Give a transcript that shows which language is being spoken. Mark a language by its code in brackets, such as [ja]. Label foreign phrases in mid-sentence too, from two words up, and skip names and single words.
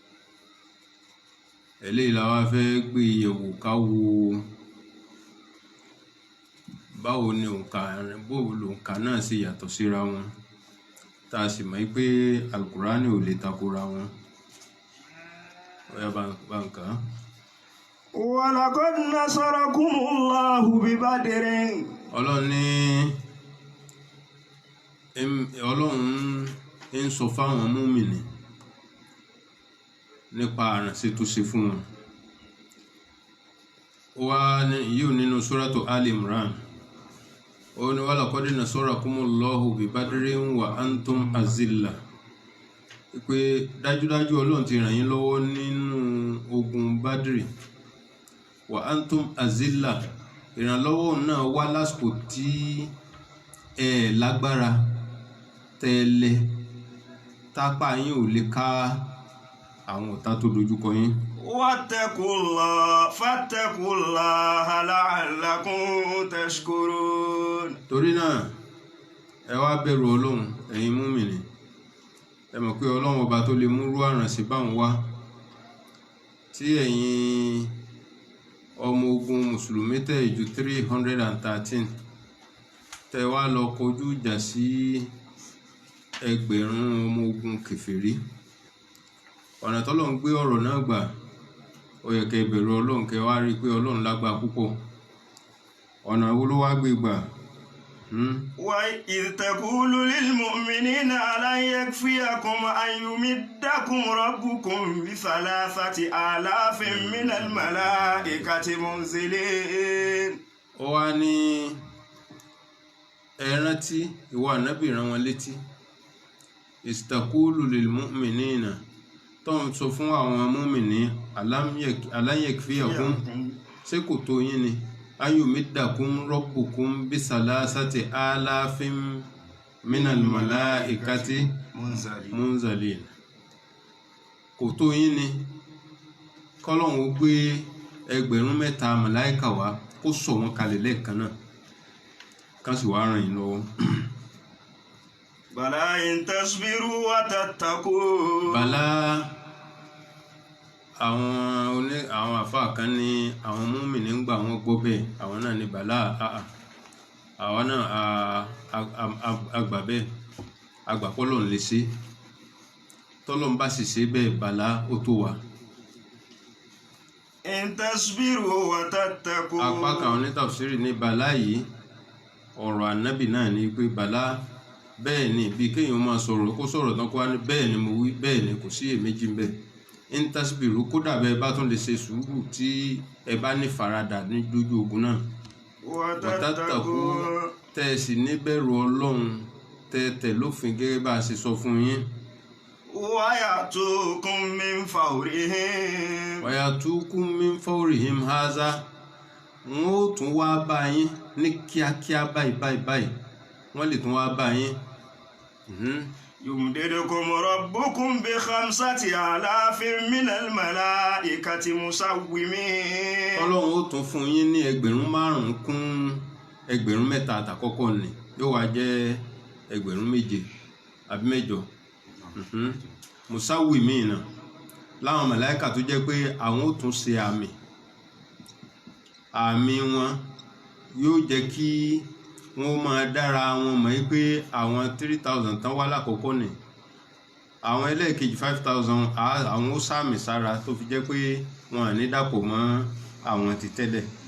[yo] Eléyìí la wá fẹ́ gbé yẹ̀wò ká wo báwo ni òǹkà náà sì yàtọ̀ síra wọn, tá a sì mọ̀ pé Al-Qur'ani ò lè takora wọn. Ó yá bá ń kà á. [ar] ولقد نصركم الله ببدر. [yo] Ọlọ́run ń sọ fáwọn mùmínì nípa àrànṣe tó ṣe fún wọn. Ó wá yíò nínú Suratu Ali Imran, ó ní [ar] ولقد نصركم الله ببدر وأنتم أذلة, [yo] pé dájúdájú Ọlọ́run ti ràn yín lọ́wọ́ nínú ogun Badri. [ar] وأنتم أذلة, [yo] ìrànlọ́wọ́ náà wá lásìkò tí ẹ lágbára tẹ́lẹ̀, tápá yín ò lè ká àwọn ọ̀tá tó dojúkọ yín. [ar] فاتقوا الله لعلكم تشكرون. [yo] Torí náà ẹ wá bẹ̀rù Ọlọ́run ẹ̀yin mùmínì. Ẹ mọ̀ pé Ọlọ́run ọba tó lè múrú àrànṣe bá ń wá, tí ẹ̀yin ọmọ ogun mùsùlùmí tẹ̀ ju 313 tẹ́ wá lọ kọjú ìjà sí ẹgbẹ̀rún ọmọ ogun kèfèrí. Ọ̀nà t'Ọlọ́run gbé ọ̀rọ̀ náà gbà, ó yẹ kẹ́ bẹ̀rù Ọlọ́run, kẹ́ wá rí pé Ọlọ́run lágbára púpọ̀. Ọ̀nà wo ló wá gbé gbà? [ar] وإذ تقول للمؤمنين ألن يكفيكم أن يمدكم ربكم بثلاثة آلاف من الملائكة منزلين. [yo] Ó wá ní ẹ rántí, ìwọ Ànábì rán wọn létí. [ar] إذ تقول للمؤمنين, [yo] tó ń sọ fún àwọn mùmínì, [ar] ألن يكفيكم, [yo] ṣé kò tó yín ni? [ar] أن يمدكم ربكم بثلاثة آلاف من الملائكة منزلين. [yo] Kò tó yín ni k'Ọlọ́run ó gbé ẹgbẹ̀rún 3 màláíkà wá, kó sọ̀ wọ́n kalẹ̀ lẹ́ẹ̀kan náà, kán sì wá ràn yín lọ́wọ́. [ar] بلى إن تصبروا وتتقوا. [yo] Bala, àwọn àfáà kan ní àwọn mùmínì ń gbà wọ́n gbọ́ bẹ́ẹ̀, àwọn náà ní bàlá àwọn náà àgbà bẹ́ẹ̀, àgbà p'Ọlọ́run lè ṣe. T'Ọlọ́run bá sì ṣe bẹ́ẹ̀, bàlá ó tó wa. [ar] إن تصبروا وتتقوا. [yo] apá kan onítàfsírì ní bàlá yìí ọ̀rọ̀ ànábì náà ni pé bàlá bẹ́ẹ̀ ni bí kéèyàn máa sọ̀rọ̀ kó sọ̀rọ̀ tán kó wá ní bẹ́ẹ̀ ni mo wí bẹ́ẹ̀ ni kò sí èméjì ń bẹ [ar] إن تصبروا [yo] kódà bẹ́ẹ̀ bá tún lè ṣe sùúrù tí ẹ bá ní faradà ní lójú ogun náà wàtàtàkù tẹ́ ẹ sì níbẹ̀rù ọlọ́run tẹ́ ẹ tẹ̀ lófin gẹ́gẹ́ bá a ṣe sọ fún yín. [ar] ويأتوكم من فورهم. ويأتوكم من فورهم هذا [yo] wọn ó tún wá bá yín ní kíákíá báyìí wọ́n lè tún wá bá yín. [ar] يمددكم ربكم ب5,000 من الملائكة مسومين. [yo] ọlọ́run ó tún fún yín ní 5,000 kún 3,000 àtàkọ́kọ́ ni yóò wá jẹ́ 7,000 àbí 8 musawwimina láwọn màláíkà tó jẹ́ pé àwọn ó tún ṣe àmì wọn yóò jẹ́ kí wọ́n máa dára wọn mọ̀ pé àwọn 3,000 tán wá lákọ̀ọ́kọ́ ni àwọn ẹlẹ́ẹ̀kejì 5,000 àwọn ó sàmì sára tó fi jẹ́ pé wọn à ní dàpọ̀ mọ́ àwọn ti tẹ́lẹ̀